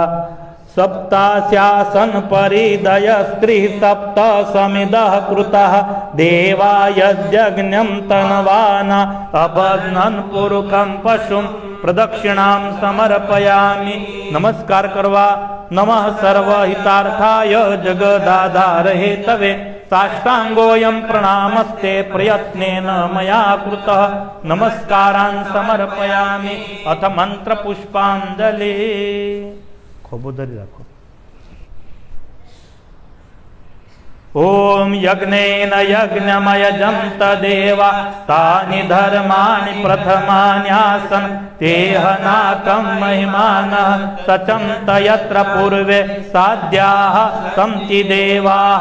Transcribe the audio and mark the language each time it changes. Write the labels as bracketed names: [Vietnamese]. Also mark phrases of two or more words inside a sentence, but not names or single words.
[Sanskrit] સપ્તાસ્યાસન પરિદય સ્ત્રી સપ્ત સમિદઃ કૃતઃ દેવાયજ્ઞમ તનવાના અભગ્નન પુરુષમ પશુમ પ્રદક્ષિણામ સમર્પયામિ. [Gujarati] નમસ્કાર કરવા. [Sanskrit] નમઃ સર્વહિતાર્થાય જગદાધાર હેતવે साष्टांगोऽयं प्रणामस्ते प्रयत्नेन मया कृतः नमस्कारान् समर्पयामि अथ मंत्र पुष्पांजलि। [Gujarati] ખોબોદરી રાખો। [Sanskrit] ओम यज्ञेन यज्ञमयजन्त देवा तानि धर्माणि प्रथमान्यासन् तेहनाकं महिमानः सचन्त यत्र पूर्वे साध्याः सन्ति देवाः।